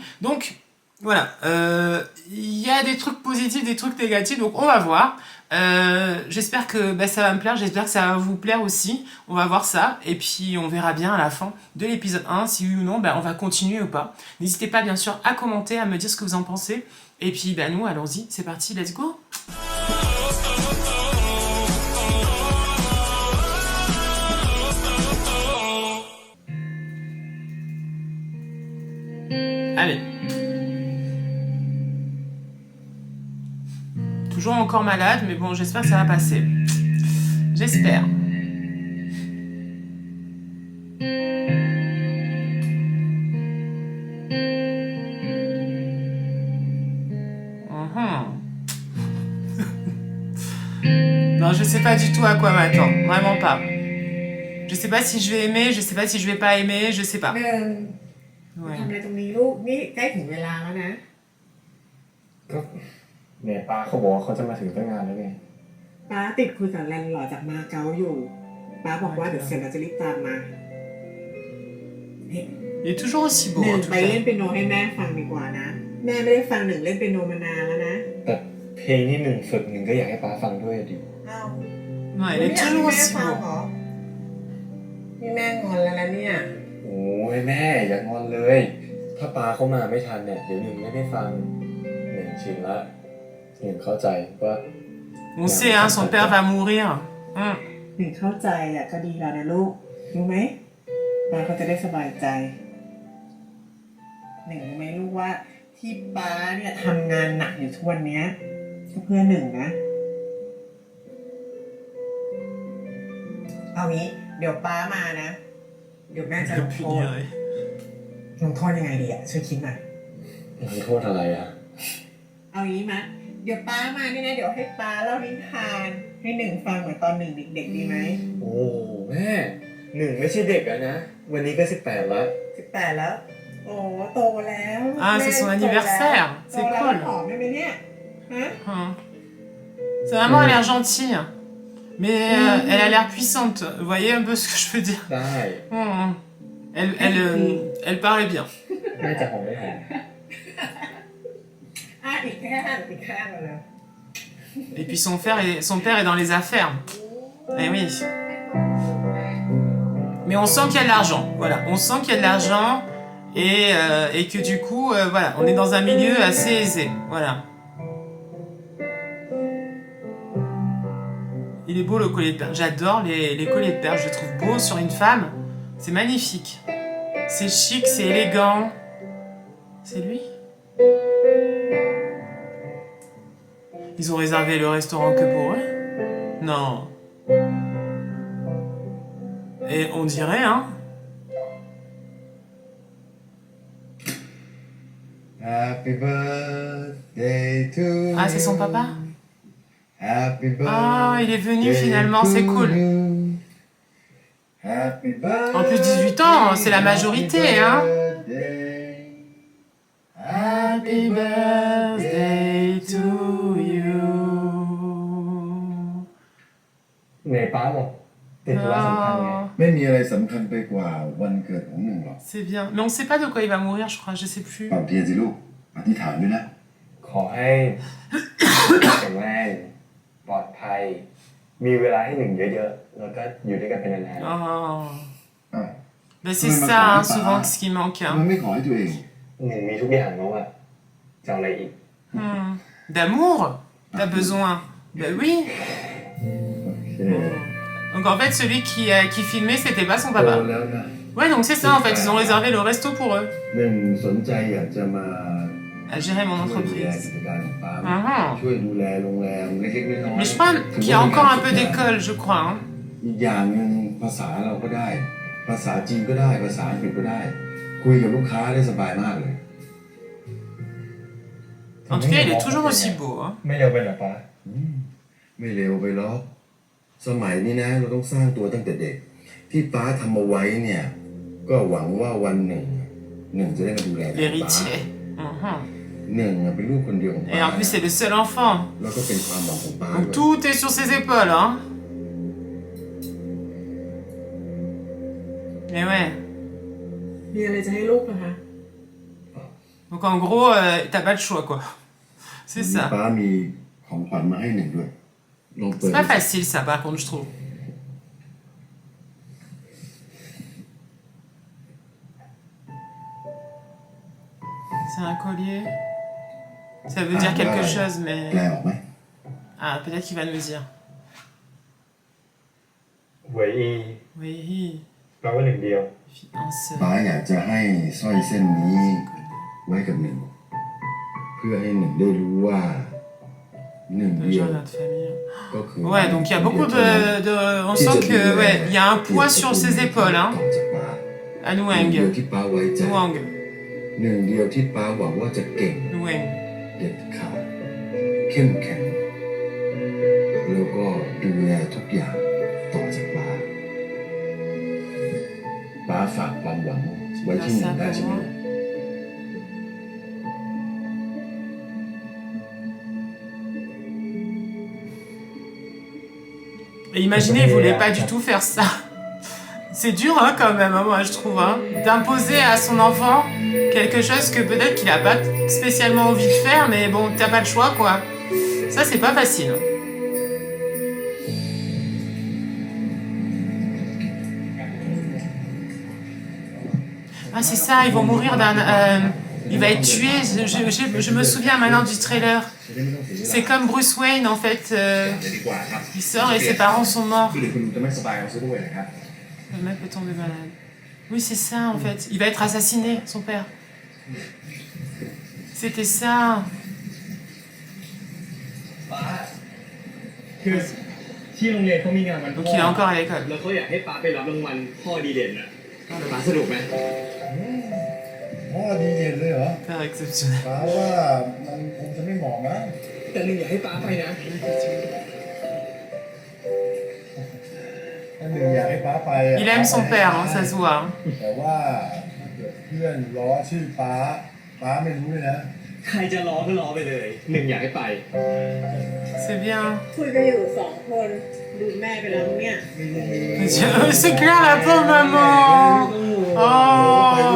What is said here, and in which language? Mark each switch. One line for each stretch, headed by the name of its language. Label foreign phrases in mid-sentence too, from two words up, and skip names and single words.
French: Donc voilà, il y a des trucs positifs, des trucs négatifs, donc on va voir. J'espère que ça va me plaire, j'espère que ça va vous plaire aussi. On va voir ça, et puis on verra bien à la fin de l'épisode 1 si oui ou non on va continuer ou pas. N'hésitez pas bien sûr à commenter, à me dire ce que vous en pensez. Et puis nous, allons-y, c'est parti,
English: let's go.
French: Allez. Toujours encore malade, mais bon, j'espère que ça va passer. J'espère. Non, je sais pas du tout à quoi m'attendre. Vraiment pas. Je sais pas si je vais aimer, je sais pas si je vais pas aimer, je sais pas.
Thai: หนึ่ง
French: Ouais.
Thai: ทำอะไรตรงนี้ลูกนี่ใกล้ถึงเวลาแล้วนะ ก็เนี่ยป้าเขาบอกว่าเขาจะมาถึงตั้งนานแล้วไง ป้าติดคุยกับแลนด์ลอร์ดจากมาเก๊าอยู่ป้าบอกว่าเดี๋ยวเสร็จเราจะรีบตามมา
French: Il est toujours aussi
Thai: ห
French: beau
Thai: นึ่
French: en
Thai: ง
French: tout
Thai: ไปเล่น
French: cas.
Thai: เปียโนให้แม่ฟังดีกว่านะ แม่ไม่ได้ฟังหนึ่งเล่นเปียโนมานานแล้วนะ แต่เพลงนี่หนึ่งฝึกหนึ่งก็อยากให้ป้าฟังด้วยดิ เอ้า
French: Ouais, il
Thai: ไม่
French: est
Thai: อยากให้
French: toujours
Thai: แม่
French: aussi
Thai: ฟัง
French: beau.
Thai: เหรอนี่แม่งอนแล้วนะเนี่ย โอ้ยแม่อย่างอนเลย ถ้าป้าเขามาไม่ทันเนี่ยเดี๋ยวหนึ่งไม่ได้ฟังหนึ่งชินละหนึ่งเข้าใจว่า
French: On sait, hein, son père va mourir.
Thai: หนึ่งเข้าใจอ่ะก็ดีแล้วนะลูกรู้ไหมป้าเขาจะได้สบายใจ หนึ่งรู้ไหมลูกว่าที่ป้าเนี่ยทำงานหนักอยู่ทุกวันเนี้ยก็เพื่อหนึ่งนะ เอางี้เดี๋ยวป้ามานะ เดี๋ยวแม่จะลงโทษ
French: Punir.
Thai: ลงโทษยังไงดีอ่ะช่วยคิดหน่อย ลงโทษอะไรอ่ะ เอางี้มะเดี๋ยวป้ามานี่นะเดี๋ยวให้ป้าเล่านิทานให้หนึ่งฟังเหมือนตอนหนึ่งเด็กๆดีไหม โอ้แม่หนึ่งไม่ใช่เด็กแล้วนะวันนี้ก็18แล้ว 18แล้ว โอ้โตแล้ว
French: Ah, c'est son anniversaire.
Thai: โต
French: C'est
Thai: แล้ว
French: cool.
Thai: หอมได้ไหมเนี่ยฮะ
French: C'est vraiment, elle a l'air gentille. Mais elle a l'air puissante. Vous voyez un peu ce que je veux dire?
Thai: ได้
French: Elle parle bien.
Thai: แม่จะหอมไม่หอม อ่ะอีกแค่แล้ว
French: Et puis son père est dans les affaires. Eh oui. Mais on sent qu'il y a de l'argent. Voilà, on sent qu'il y a de l'argent et que du coup, voilà, on est dans un milieu assez aisé. Voilà. Il est beau le collier de perles. J'adore les colliers de perles. Je le trouve beau sur une femme. C'est magnifique. C'est chic, c'est élégant. C'est lui? Ils ont réservé le restaurant que pour eux? Non. Et on dirait, hein?
English: Happy birthday to you.
French: Ah, c'est son papa?
English: Happy birthday.
French: Ah, il est venu finalement, c'est cool.
English: Happy birthday.
French: En plus, 18 ans, c'est la majorité, hein?
English: Happy birthday to you.
Thai: ไหนป้าบอกติดธุระสำคัญไง
French: Oh,
Thai: ไม่มีอะไรสำคัญไปกว่าวันเกิดของหนึ่งหรอก
French: c'est bien. Mais on sait pas de quoi il va mourir, je crois, je sais plus.
Thai: เป่าเทียนสิลูกอธิษฐานด้วยนะ ขอให้ แข็งแรงปลอดภัย มีเวลาให้หนึ่งเยอะๆ แล้วก็อยู่ด้วยกันเป็นนาน Oh. อ้าว
French: Ben c'est ça, hein, souvent, ce qui manque.
Thai: มัน
French: Hein.
Thai: ไม่ขอให้ตัวเอง ๆหนึ่งมีทุกอย่างแล้วอะจะเอาอะไรอีก
French: D'amour? T'as besoin? Ben oui.
Thai: โอเค
French: Donc en fait, celui qui filmait, c'était pas son
Thai: โต
French: papa.
Thai: แล้วนะ
French: Ouais, donc c'est ça, en fait, ils ont réservé le resto pour eux.
Thai: หนึ่งสนใจอยากจะมา
French: À gérer mon
Thai: ช่วยดูแล
French: entreprise.
Thai: กิจการของป้า Ah. ช่วยดูแลโรงแรมเล็กๆน้อยๆ
French: Mais je crois qu'il y a encore un peu d'école, je crois. Hein.
Thai: อีกอย่างหนึ่งภาษาเราก็ได้ ภาษาจีนก็ได้ภาษาอังกฤษก็ได้ คุยกับลูกค้าได้สบายมากเลย
French: En tout cas, il est toujours aussi beau. Hein.
Thai: ไม่เร็วไปเหรอป้า ไม่เร็วไปหรอกสมัยนี้นะเราต้องสร้างตัวตั้งแต่เด็ก ที่ป้าทำเอาไว้เนี่ย ก็หวังว่าวันหนึ่งจะได้มาดูแลป้า
French: L'héritier.
Thai: หนึ่งเป็นลูกคนเดียวของป้า
French: Et en plus, c'est le seul enfant.
Thai: แล้วก็เป็นความหวังของป้า
French: Donc
Thai: ด้วย
French: tout est sur ses épaules. Hein. Mais ouais.
Thai: มีอะไรจะให้ลูกเหรอคะ
French: Donc en gros, t'as pas le choix, quoi. C'est
Thai: วันนี้
French: ça.
Thai: ป้ามีของขวัญมาให้หนึ่งด้วยลองเปิด
French: C'est pas facile, ça, par contre, je trouve. C'est un collier. Ça veut dire quelque chose,
Thai: แปล
French: mais...
Thai: ออกไหม
French: Ah, peut-être qu'il va nous dire.
Thai: หวยอี
French: Oui,
Thai: แปลว่าหนึ่งเดียว
French: fiancé.
Thai: ป้าอยากจะให้สร้อยเส้นนี้ไว้กับหนึ่ง เพื่อให้หนึ่งได้รู้ว่าหนึ่ง
French: Le
Thai: เดียว
French: genre de notre famille.
Thai: ก็คือ
French: Ouais, donc il y a beaucoup de... On sent que, ouais, il y a un poids sur ses épaules, hein,
Thai: ต่อจากป้า
French: à
Thai: หนึ่งเดียว
French: Nueng.
Thai: ที่ป้าไว้ใจ
French: Nueng.
Thai: หนึ่งเดียวที่ป้าหวังว่าจะเก่ง
French: Nueng.
Thai: เด็ดขาดเข้มแข็งแล้วก็ดูแลทุกอย่างต่อจากป้าป้าฝากความหวังไว้ที่หนึ่งได้ใช่ไหม
French: Et imaginez, il voulait pas du tout faire ça. C'est dur, hein, quand même, hein, moi, je trouve, hein, d'imposer à son enfant quelque chose que peut-être qu'il a pas spécialement envie de faire, mais bon, t'as pas le choix, quoi. Ça, c'est pas facile. Ah, c'est ça, ils vont mourir d'un... il va être tué, je me souviens maintenant du trailer. C'est comme Bruce Wayne, en fait. Il sort et ses parents sont morts.
Thai: คือเดี๋ยวคุณจะไม่สบายเอาซะด้วยนะครับ
French: Le mec peut tomber malade. Oui, c'est ça, en fait. Il va être assassiné, son père. C'était ça.
Thai: คือที่โรงเรียนเขามีงานวันพ่
French: Donc il est encore à l'école.
Thai: แล้วเขาอยากให้ป้าไปรับรางวัลพ่อดีเด่นอ่ะป้าสนุกไหม พ่อดีเด่นเลยเหรอ
French: Père exceptionnel.
Thai: ป้าว่ามันคงจะไม่เหมาะนะ แต่หนึ่งอยากให้ป้าไปนะ ถ้าหนึ่งอยากให้ป้าไป
French: Il aime son père, hein, ça se voit. Hein.
Thai: แต่ว่าเพื่อนล้อชื่อป้าไม่รู้เลยนะ ใครจะรอก็รอไปเลยหนึ่งอยากให้ไป
French: C'est bien.
Thai: คุยกันอยู่สองคนดูแม่ไปแล้วเนี่ย
French: C'est clair, la pauvre maman.
Thai: ไปด้วย